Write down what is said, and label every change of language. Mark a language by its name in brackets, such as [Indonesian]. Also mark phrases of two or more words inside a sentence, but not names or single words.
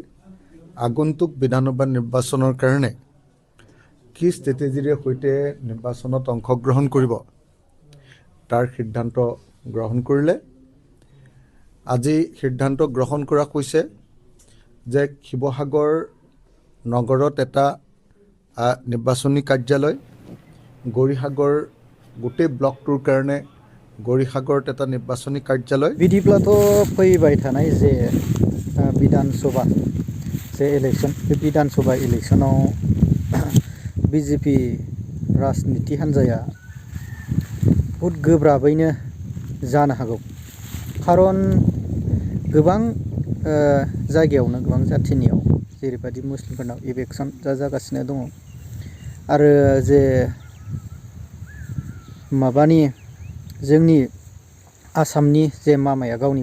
[Assamese] আগন্তুক বিধানসভা নিৰ্বাচনৰ কাৰণে কি ষ্ট্ৰেটেজিৰে সৈতে নিৰ্বাচনত অংশগ্ৰহণ কৰিব তাৰ সিদ্ধান্ত গ্ৰহণ কৰিলে আজি সিদ্ধান্ত গ্ৰহণ কৰা হৈছে যে শিৱসাগৰ নগৰত এটা নিৰ্বাচনী কাৰ্যালয় গৌৰীসাগৰ গোটেই ব্লকটোৰ কাৰণে गौरीसागरत এটা নিৰ্বাচনী কাৰ্যালয় [Bodo] बिदिब्लाथ' फैबाय थानाय जे विधान सभा जे इलेक्शन बे विधान सभा इलेक्शनाव बीजेपी राजनीति हान्जाया बहुद गोब्राबैनो जानो हागौ खारन गोबां जायगायावनो गोबां जाथिनियाव जेरैबायदि मुस्लिमफोरनाव इलेक्शन जागासिनो दङ आरो जे माबानि जोंनि आसामनि जे मामाया गावनि